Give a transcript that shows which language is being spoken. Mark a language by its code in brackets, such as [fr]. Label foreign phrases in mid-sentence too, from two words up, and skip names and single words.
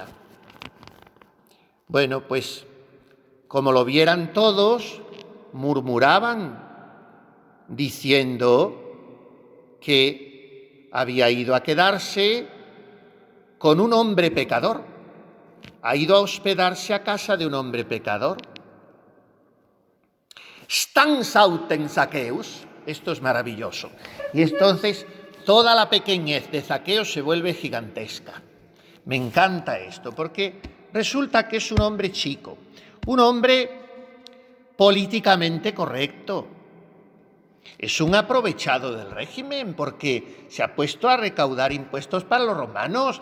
[es] Bueno, pues como lo vieran todos, murmuraban diciendo que había ido a quedarse con un hombre pecador, ha ido a hospedarse a casa de un hombre pecador. [la] Stans autem Zaqueus, [es] esto es maravilloso. Y entonces toda la pequeñez de Zaqueo se vuelve gigantesca. Me encanta esto, porque resulta que es un hombre chico, un hombre políticamente correcto. Es un aprovechado del régimen porque se ha puesto a recaudar impuestos para los romanos.